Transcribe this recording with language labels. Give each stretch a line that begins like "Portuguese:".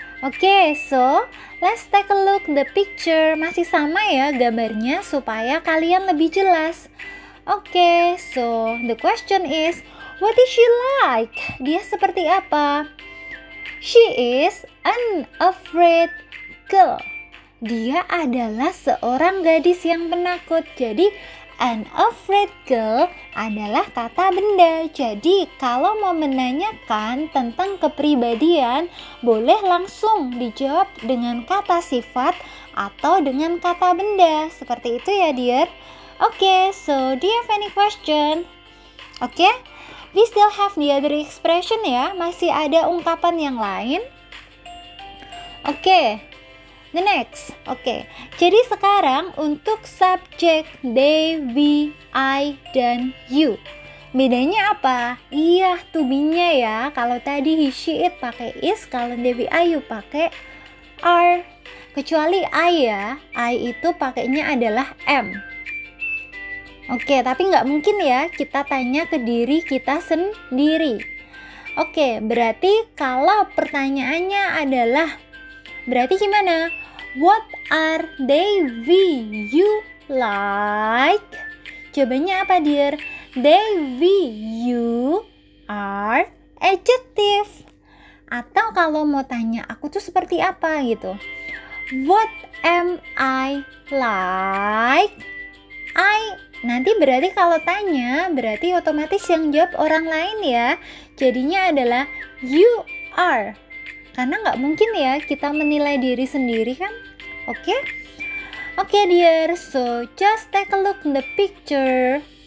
English: Oke, so let's take a look the picture.
Indonesian: Masih sama ya gambarnya supaya kalian lebih jelas.
English: Oke, so the question is, what is she like?
Indonesian: Dia seperti apa?
English: She is an afraid girl.
Indonesian: Dia adalah seorang gadis yang penakut. Jadi
English: an afraid girl
Indonesian: adalah kata benda. Jadi kalau mau menanyakan tentang kepribadian, boleh langsung dijawab dengan kata sifat atau dengan kata benda. Seperti itu ya dear.
English: Oke, so do you have any question? Oke, we still have the other expression ya.
Indonesian: Masih ada ungkapan yang lain. Oke,
English: the next.
Indonesian: Oke, jadi sekarang untuk subjek they, we, I, dan you. Bedanya apa? Iya, to be-nya ya. Kalau tadi he, she, it pakai is, kalau they, we, I, you pakai are. Kecuali I ya. I itu pakainya adalah am. Oke, tapi nggak mungkin ya kita tanya ke diri kita sendiri. Oke, berarti kalau pertanyaannya adalah, berarti gimana?
English: What are they, we, you like?
Indonesian: Jawabannya apa dear?
English: They, we, you are adjective.
Indonesian: Atau kalau mau tanya aku tuh seperti apa gitu.
English: What am I like?
Indonesian: Nanti berarti kalau tanya berarti otomatis yang jawab orang lain ya. Jadinya adalah
English: you are.
Indonesian: Karena nggak mungkin ya kita menilai diri sendiri kan.
English: Oke dear, so just take a look in the picture.